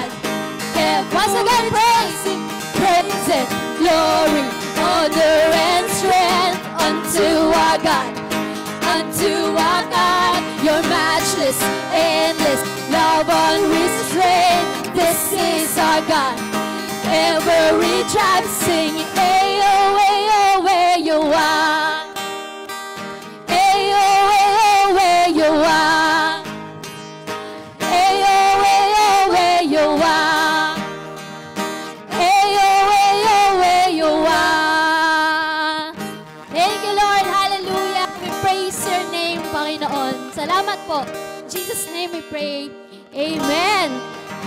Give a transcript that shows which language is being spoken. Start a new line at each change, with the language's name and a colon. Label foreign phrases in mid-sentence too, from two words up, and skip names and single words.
English: Once again, praise Him, praise and glory, honor and strength unto our God. Unto our God, your matchless, endless love unrestrained. This is our God. Every tribe sing, ayo, ayo, ayo, ah. Ayo, ayo, ayo, ah. Ayo, ayo, ayo, ah. Ayo, ayo, ayo, ah. Thank you, Lord. Hallelujah. We praise your name, Panginoon.
Filipino: Salamat po.
English: In Jesus' name we pray. Amen.